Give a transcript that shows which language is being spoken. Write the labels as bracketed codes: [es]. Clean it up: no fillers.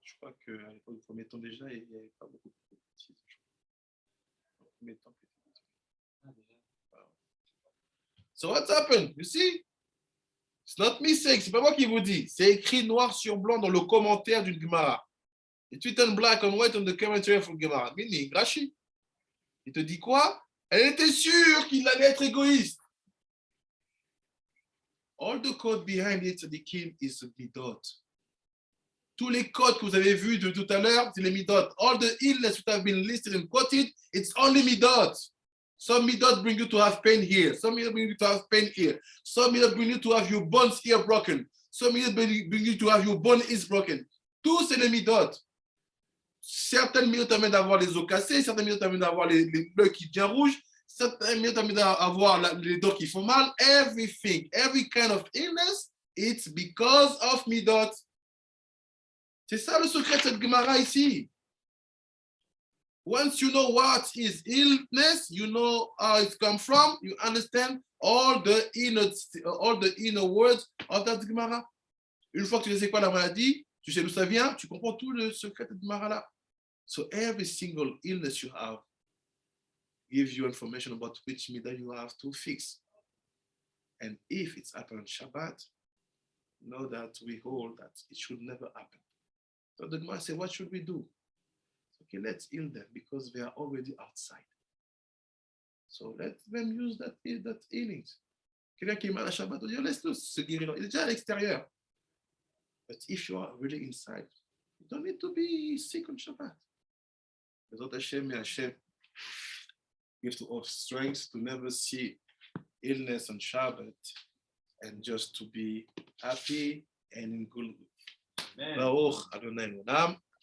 [fr] Je crois qu'à l'époque du premier temps déjà, il n'y avait pas beaucoup de petits. Au premier temps, [en] so what's happened? You see? It's not me saying, [fr] c'est pas moi qui vous dis. C'est écrit noir sur blanc dans le commentaire d'une Gemara. [en] It's written black and white on the commentary of Gemara. Meaning, [fr] Rashi. Il te dit quoi? Elle était sûre qu'il allait être égoïste. [en] All the code behind it, the king is the midot. [fr] Tous les codes que vous avez vus de tout à l'heure, c'est les midot. [en] All the illness that have been listed and quoted, it's only midot. Some midot bring you to have pain here. Some midot bring you to have pain here. Some midot bring you to have your bones here broken. Some midot bring you to have your bone is broken. [fr] Tous c'est les midot. Certaines midot amènent d'avoir les os cassés, certaines midot amènent d'avoir les bleus qui deviennent rouges, certaines midot amènent d'avoir les dents qui font mal. [en] Everything, every kind of illness, it's because of midot. [fr] C'est ça le secret de cette Gemara ici. [en] Once you know what is illness, you know how it comes from, you understand all the inner words of that Gemara. [fr] Une fois que tu sais quoi la maladie, tu sais d'où ça vient, tu comprends tout le secret de Gemara là. [en] So every single illness you have gives you information about which midah you have to fix. And if it's happened on Shabbat, know that we hold that it should never happen. So the Gemara says, what should we do? Okay, let's heal them because they are already outside. So let them use that healing. [fr] Quelqu'un qui est mal à Shabbat, on dit, laisse-le se guérir. Il est déjà à l'extérieur. [en] But if you are really inside, you don't need to be sick on Shabbat. Without Hashem, may Hashem give to us strength to never see illness on Shabbat and just to be happy and in good. [he] Baruch Adonai Olam.